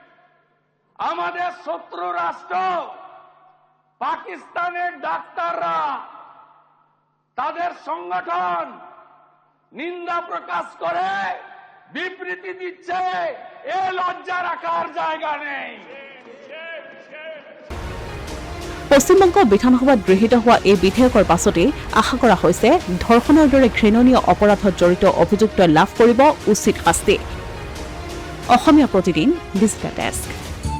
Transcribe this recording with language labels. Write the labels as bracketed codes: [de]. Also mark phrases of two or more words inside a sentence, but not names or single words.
[bn] আমাদের শত্রু রাষ্ট্র পাকিস্তানের ডাক্তাররা তাদের সংগঠন নিন্দা প্রকাশ করে বিবৃতি দিচ্ছে, এ লজ্জা রাখার জায়গা নেই। [as] পশ্চিমবংগ বিধানসভাত গৃহীত হোৱা এই বিধেয়কৰ পাছতেই আশা কৰা হৈছে ধৰ্ষণৰ দৰে ঘৃণনীয় অপৰাধত জড়িত অভিযুক্তই লাভ কৰিব উচিত শাস্তি। অসমীয়া প্ৰতিদিন ডিজিটেল ডেস্ক।